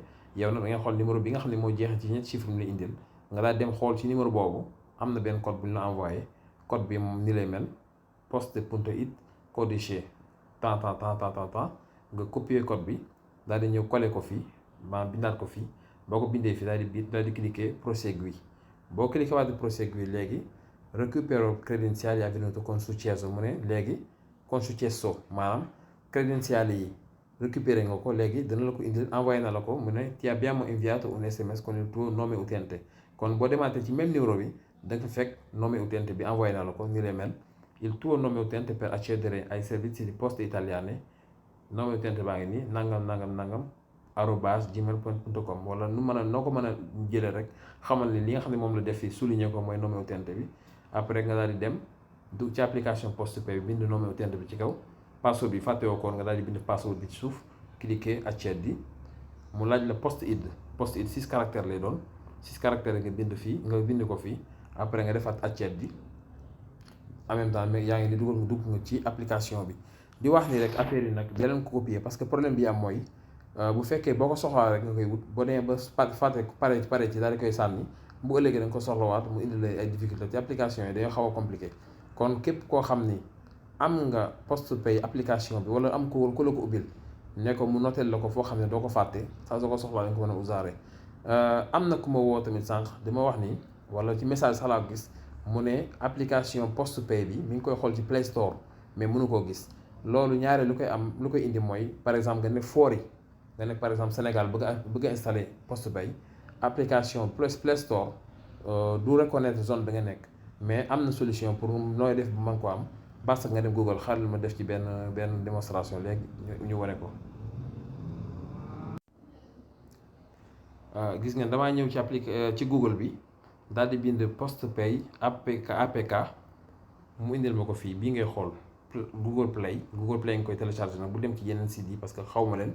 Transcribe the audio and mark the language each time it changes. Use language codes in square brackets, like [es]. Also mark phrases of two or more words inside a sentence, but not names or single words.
[wo] yow nag da ngay xool numéro bi nga xam ne moo jeexee ci ñetti chiffre mu la indil, nga daal dem xool ci numéro boobu am na benn code bu ñu la envoyé. code bi moom ni lay mel poste.it codice tant nga copier code bi daal di ñëw coller ko fii bindaat ko fii. boo ko bindee fii daal di cliquer prosegui. boo cliquer waat prosegui léegi [it] recupero credenziali avvenuto con successo [wo] mu ne léegi [it] con successo [wo] maanaam credenziali yi récupérer nga ko. léegi dana la ko indil envoyé na la ko mu ne [it] ti abbiamo inviato un SMS con il tuo nome utente. [wo] kon boo demaatee ci [fr] même numéro [wo] bi da nga fekk [it] nome utente [wo] bi envoyé na la ko ni lay mel. [it] il tuo nome utente per accedere ai servizi di poste italiane. nome utente [wo] baa ngi nii nangam @gmail.com wala noo ko mën a jëlee rek xamal ni li nga xam ne moom la def fii souligner ko mooy [it] nome utente [wo] bi. après nga daal di dem du ci application post pay bi bind [it] nome utente [wo] bi ci kaw. password bi fàtte woo koon nga daal di bind password bi ci suuf, cliquer accedi. mu laaj la post id 6 caractères lay doon. 6 caractères nga bind ko fii. après nga defaat accedi. [fr] en même temps mais [wo] yaa ngi di dugg nga ci application bi. di wax ni rek affaire yi nag da leen ko copier [fr] parce que problème [wo] bi am mooy bu fekkee boo ko soxlaa rek nga koy wut boo demee ba fàtte pare ci daal di koy sànni bu ëllëgee da nga ko soxlawaat mu indi la ay difficulté ci application yi dañoo xaw a compliqué. kon képp koo xam ni am nga post pay application bi wala am ko la ko ubbil ne ko mu noteel la ko foo xam ne doo ko fàtte saa soo ko soxlaa da nga ko mën a usaare. am na ku ma woo tamit sànq dama wax ni wala ci message sax laa ko gis mu ne application post pay bi mi ngi koy xool ci Play Store mais mënu koo gis. loolu ñaare lu koy indi mooy [fr] par exemple [wo] nga ne foori nga nekk [fr] par exemple [wo] Sénégal bëgg a installer post pay application Play Store du reconnaître zone bi nga nekk. mais am na solution pour nooy def bu mën ko am. [fr] parce que [wo] nga dem Google xaaral ma def ci benn démonstration léegi ñu wane ko. gis ngeen damaa ñëw ci Google bi daal di bind post pay APK mu indil ma ko fii bii ngay xool Google Play nga koy télécharger nag bu dem ci yeneen site yi [fr] parce que [wo] xaw ma leen.